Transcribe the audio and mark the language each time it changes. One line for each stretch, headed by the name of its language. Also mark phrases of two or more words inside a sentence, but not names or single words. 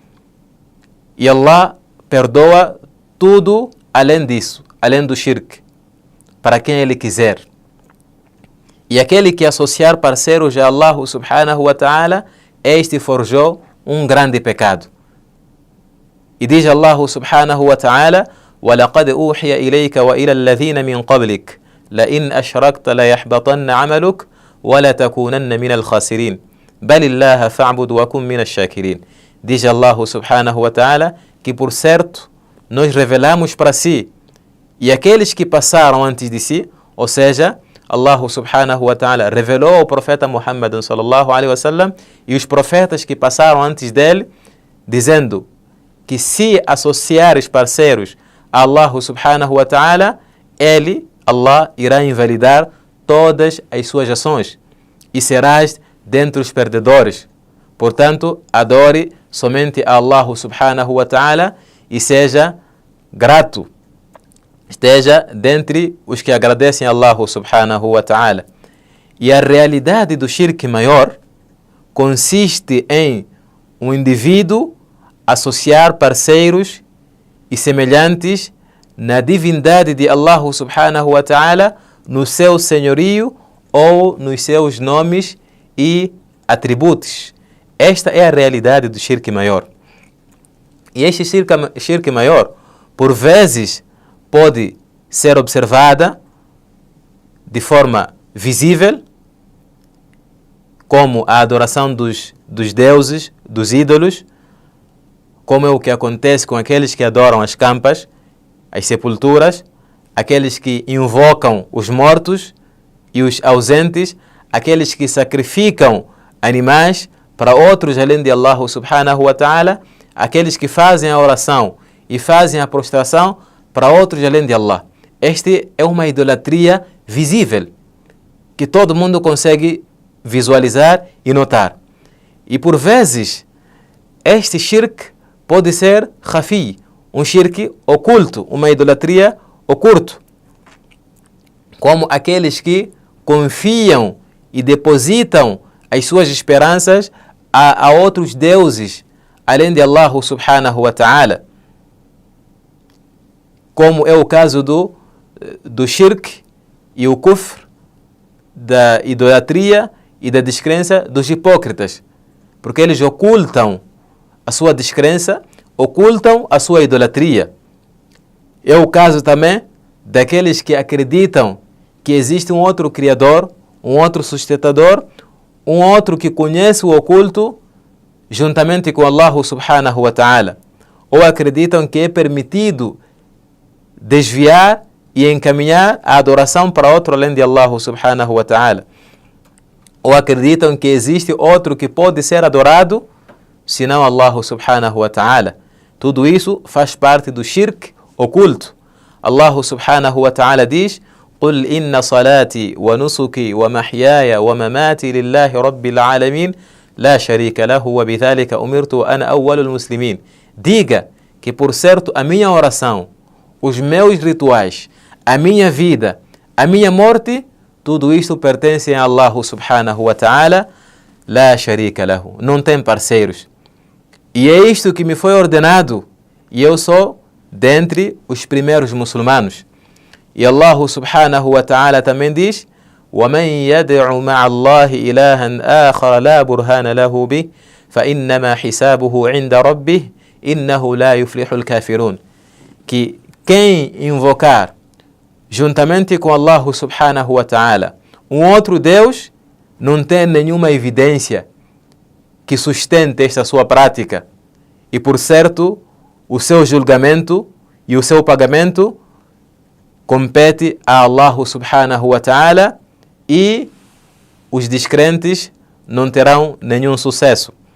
Portuguese: E Allah perdoa tudo além disso, além do shirk, para quem Ele quiser. E aquele que associar parceiros a
Arabic: الله سبحانه وتعالى,
Portuguese: este forjou um grande pecado. E diz
Arabic: الله سبحانه وتعالى: وَلَقَدْ أُوحِيَ إِلَيْكَ وَإِلَى الَّذِينَ مِنْ قَبْلِكَ لَإِنْ أَشْرَكْتَ لَيَحْبَطَنَّ عَمَلُكَ وَلَتَكُونَنَّ مِنَ الْخَاسِرِينَ بَلِ اللَّهَ فَاعْبُدْ وَكُنْ مِنَ الشَّاكِرِينَ.
Portuguese: Diz
Arabic: الله سبحانه وتعالى
Portuguese: que por certo nós revelamos para si e aqueles que passaram antes de si, ou seja,
Arabic: الله سبحانه وتعالى
Portuguese: revelou ao profeta
Arabic: محمد صلى الله عليه وسلم
Portuguese: e os profetas que passaram antes dele, dizendo que se associares parceiros a
Arabic: الله سبحانه وتعالى,
Portuguese: ele, Allah, irá invalidar todas as suas ações e serás dentre os perdedores. Portanto, adore somente a
Arabic: الله سبحانه وتعالى
Portuguese: e seja grato. Esteja dentre os que agradecem a
Arabic: الله سبحانه وتعالى.
Portuguese: E a realidade do shirk maior consiste em um indivíduo associar parceiros e semelhantes na divindade de
Arabic: الله سبحانه وتعالى,
Portuguese: no seu senhorio ou nos seus nomes e atributos. Esta é a realidade do shirk maior. E este shirk maior, por vezes, pode ser observada de forma visível, como a adoração dos deuses, dos ídolos, como é o que acontece com aqueles que adoram as campas, as sepulturas, aqueles que invocam os mortos e os ausentes, aqueles que sacrificam animais para outros além de
Arabic: الله سبحانه وتعالى,
Portuguese: aqueles que fazem a oração e fazem a prostração para outros além de Allah. Este é uma idolatria visível, que todo mundo consegue visualizar e notar. E por vezes, este shirk pode ser khafi, um shirk oculto, uma idolatria oculto, como aqueles que confiam e depositam as suas esperanças a outros deuses além de
Arabic: الله سبحانه وتعالى,
Portuguese: como é o caso do shirk e o kufr, da idolatria e da descrença dos hipócritas, porque eles ocultam a sua descrença, ocultam a sua idolatria. É o caso também daqueles que acreditam que existe um outro Criador, um outro sustentador, um outro que conhece o oculto juntamente com
Arabic: الله سبحانه وتعالى,
Portuguese: ou acreditam que é permitido desviar e encaminhar a adoração para outro além de
Arabic: الله سبحانه وتعالى,
Portuguese: ou acreditam que existe outro que pode ser adorado senão
Arabic: الله سبحانه وتعالى.
Portuguese: Tudo isso faz parte do shirk oculto.
Arabic: الله سبحانه وتعالى diz: قل إن صلاتي ونسكي ومحياي ومماتي لله رب العالمين لا شريك له وبذلك أمرت وأنا أول المسلمين.
Portuguese: Diga que, por certo, a minha oração, os meus rituais, a minha vida, a minha morte, tudo isto pertence a
Arabic: الله سبحانه وتعالى لا شريك له,
Portuguese: não tem parceiros. E é isto que me foi ordenado, e eu sou dentre os primeiros muçulmanos. E
Arabic: الله سبحانه وتعالى
Portuguese: também diz:
Arabic: وَمَنْ يَدْعُ مَعَ اللَّهِ إِلَهًا آخَرَ لَا بُرْهَانَ لَهُ بِهِ فَإِنَّمَا حِسَابُهُ عِنْدَ رَبِّهِ إِنَّهُ لَا يُفْلِحُ الْكَافِرُونَ.
Portuguese: Que quem invocar juntamente com
Arabic: الله سبحانه وتعالى
Portuguese: um outro Deus não tem nenhuma evidência que sustente esta sua prática, e por certo o seu julgamento e o seu pagamento compete a
Arabic: الله سبحانه وتعالى,
Portuguese: e os descrentes não terão nenhum sucesso.